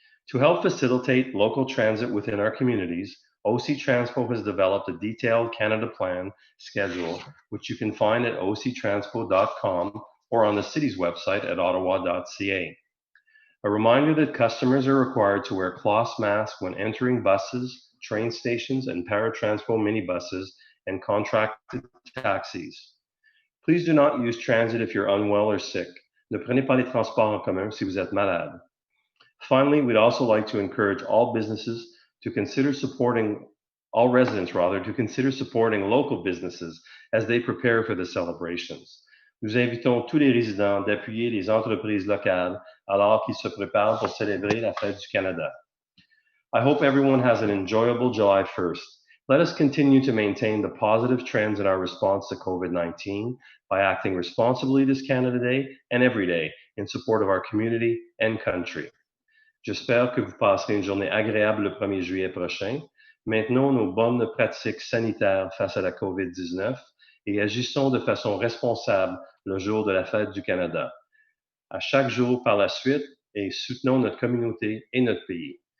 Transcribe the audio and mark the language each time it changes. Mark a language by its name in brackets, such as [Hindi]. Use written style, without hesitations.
[English] To help facilitate local transit within our communities, OC Transpo has developed a detailed Canada Plan schedule, which you can find at octranspo.com or on the city's website at ottawa.ca. A reminder that customers are required to wear cloth masks when entering buses, train stations, and paratranspo minibuses and contracted taxis. Please do not use transit if you're unwell or sick. [French] Ne prenez pas les transports en commun si vous êtes malade. [English] Finally, we'd also like to encourage all residents to consider supporting local businesses as they prepare for the celebrations. [French] Nous invitons tous les résidents d'appuyer les entreprises locales alors qu'ils se préparent pour célébrer la Fête du Canada. [English] I hope everyone has an enjoyable July 1st. Let us continue to maintain the positive trends in our response to COVID-19 by acting responsibly this Canada Day and every day in support of our community and country. [French] J'espère que vous passerez une journée agréable le 1er juillet prochain. Maintenons nos bonnes pratiques sanitaires face à la COVID-19 et agissons de façon responsable le jour de la Fête du Canada. À chaque jour par la suite et soutenons notre communauté et notre pays.